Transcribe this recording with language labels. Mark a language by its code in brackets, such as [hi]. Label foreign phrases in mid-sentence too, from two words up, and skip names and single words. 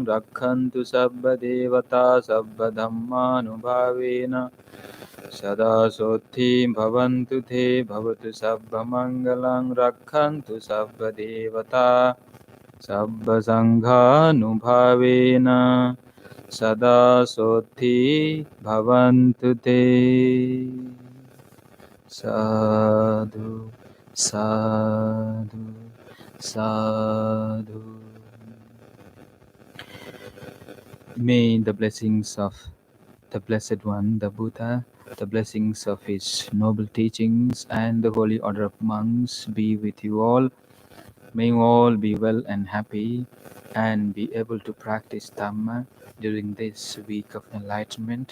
[pi] rakkhantu sabba devata sabba dhammanubhavena sada sotti bhavantu te Bhavatu sabba mangalang rakkhantu sabba devata sabba sanghanubhavena Sada Soti Bhavantu Te Sadhu Sadhu Sadhu [en] May the blessings of the Blessed One, the Buddha, the blessings of his noble teachings and the holy order of monks be with you all. May you all be well and happy and be able to practice Dhamma during this week of enlightenment.